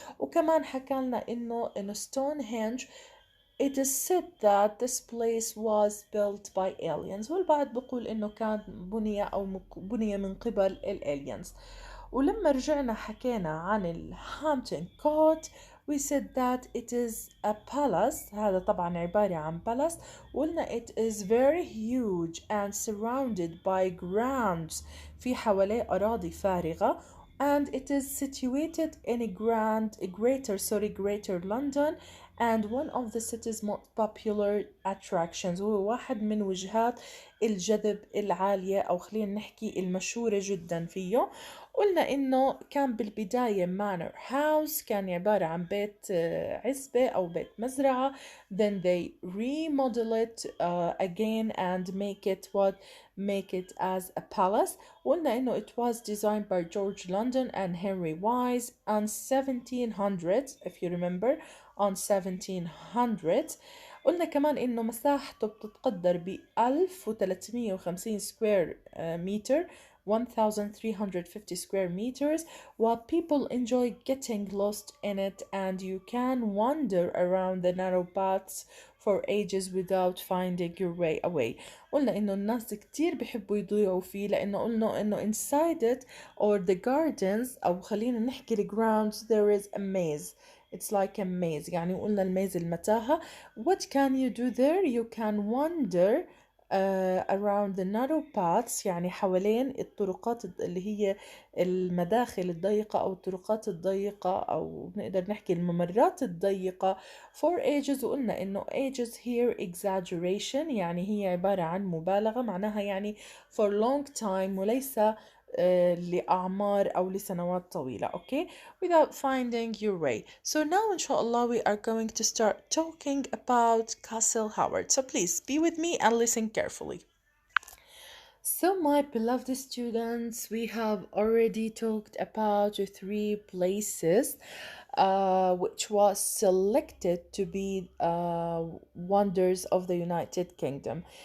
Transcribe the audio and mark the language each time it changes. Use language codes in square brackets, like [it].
[ar] وكمان حكى لنا إنه [en] in Stonehenge it is said that this place was built by aliens، [ar] والبعض بيقول إنه كان بني أو بني من قبل الaliens. ولما رجعنا حكينا عن الهامبتون كوت [en] we said that it is a palace. [ar] هذا طبعا عبارة عن palace. قلنا [en] it is very huge and surrounded by grounds. [ar] في حواليه أراضي فارغة. [en] And it is situated in greater London, and one of the city's most popular attractions. [ar] هو واحد من وجهات الجذب العالية، أو خلينا نحكي المشهورة جدا فيه. قلنا إنه كان بالبداية manor house، كان عبارة عن بيت عزبة أو بيت مزرعة. [en] Then they remodel it again and make it as a palace. [ar] قلنا إنه [en] it was designed by George London and Henry Wise on 1700s, if you remember, on 1700s. [ar] قلنا كمان إنه مساحته بتتقدر ب [en] 1350 square meter, 1350 square meters, while people enjoy getting lost in it, and you can wander around the narrow paths for ages without finding your way away. [ar] قلنا إنه الناس كتير بيحبوا يضيعوا فيه، لأنه قلنا إنه [en] inside it or the gardens، [ar] أو خلينا نحكي [en] the grounds، there is a maze. It's like a maze. [ar] يعني قلنا الميز المتاهة. [en] What can you do there? You can wander around the narrow paths، [ar] يعني حوالين الطرقات اللي هي المداخل الضيقة أو الطرقات الضيقة، أو نقدر نحكي الممرات الضيقة [en] for ages. [ar] وقلنا إنه [en] ages here exaggeration، [ar] يعني هي عبارة عن مبالغة، معناها يعني [en] for long time [ar] وليس لأعمار أو لسنوات طويلة. [en] Okay, without finding your way. So now inshallah we are going to start talking about Castle Howard. So please be with me and listen carefully. So my beloved students, we have already talked about three places which was selected to be wonders of the United Kingdom.